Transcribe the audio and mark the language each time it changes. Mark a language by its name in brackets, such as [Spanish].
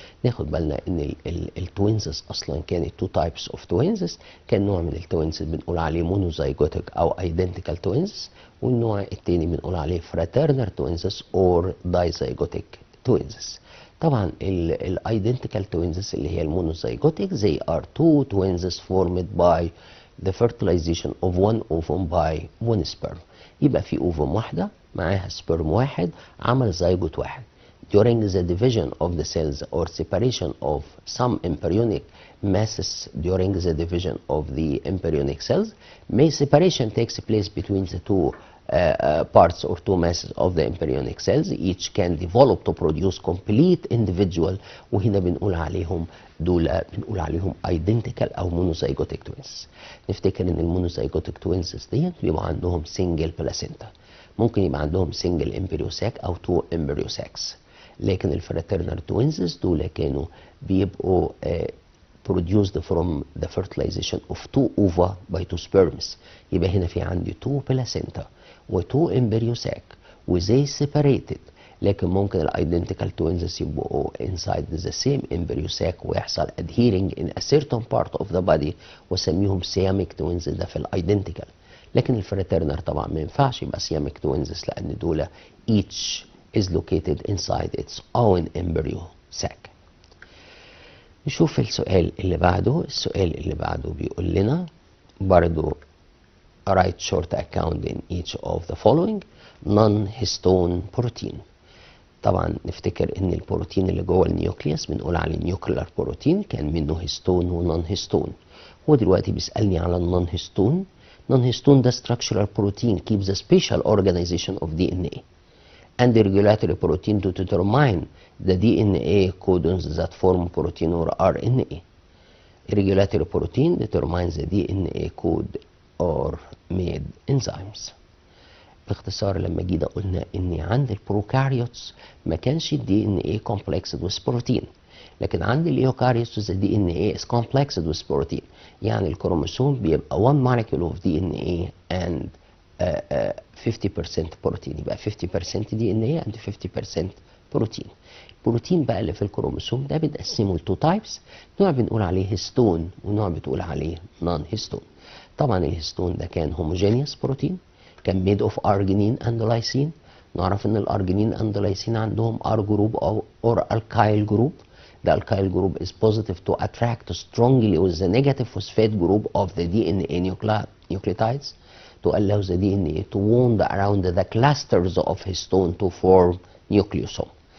[Arabic] ناخد بالنا ان التوينزز اصلا كانت [English] two types of twins. [Arabic] كان نوع من التوينز بنقول عليه monozygotic او identical twins، والنوع التاني بنقول عليه [English] fraternal twins or dizygotic twins. [Arabic] طبعا الايدنتيكال توينزز اللي هي المونوزايجوتيك [English] they are two twins formed by the fertilization of one ovum by one sperm. [Arabic] يبقى في اوفم واحده معاها سبرم واحد عمل زيجوت واحد. [English] During the division of the cells or separation of some embryonic masses during the division of the embryonic cells, may separation takes place between the two parts or two masses of the embryonic cells. Each can develop to produce complete individual. [Arabic] وهنا بنقول عليهم بنقول عليهم [English] identical او monozygotic twins. [Arabic] نفتكر ان المونوزايجوتيك توينز ديت بيبقى عندهم [English] single placenta. [Arabic] ممكن يبقى عندهم [English] single embryo sac او two embryo sacs. لكن الفراترنال توينز دول كانوا بيبقوا produced from the fertilization of two ova by two sperms. يبقى هنا في عندي two placenta و two embryo sac و they separated. [Arabic] لكن ممكن [English] الايدنتيكال توينز يبقوا inside the same embryo sac ويحصل adhering in a certain part of the body وسميهم siamic twins ده في الايدنتيكال. [Arabic] لكن الفراترنال طبعا ما ينفعش يبقى [English] siamic twins لان دول each is located inside its own embryo sac. [Arabic] نشوف السؤال اللي بعده. السؤال اللي بعده بيقول لنا برضو [English] write short account in each of the following non-histone protein. [Arabic] طبعا نفتكر ان البروتين اللي جوه النيوكليوس بنقول عليه نيوكلير بروتين كان منه هيستون ونون هيستون. هو دلوقتي بيسألني على النون هيستون. [English] Non histone ده structural protein keeps the spatial organization of DNA and the regulatory protein to determine the DNA codons that form protein or RNA. Regulatory protein determines the DNA code or made enzymes. [Arabic] باختصار لما جينا قلنا ان عند [English] البروكاريوتس ما كانش الدي ان ايه complexed with protein، لكن عند اليوكاريوتس الدي ان ايه is complexed with protein. [Arabic] يعني الكروموسوم بيبقى [English] 1 molecule of DNA and 50% protein. يبقى 50% D N A and 50% protein. [Arabic] البروتين بقى اللي في الكروموسوم ده بنقسمه لتو تايبس. نوع بنقول عليه هيستون ونوع بتقول عليه نون هيستون. طبعا [English] الهيستون ده كان هوموجينيوس بروتين كان made of arginine and lysine. [Arabic] نعرف ان [English] الارجينين and lysine عندهم R group or alkyl group. The alkyl group is positive to attract strongly with the negative phosphate group of the DNA nucleotides to allow the DNA to wound around the clusters of histone to form nucleosome.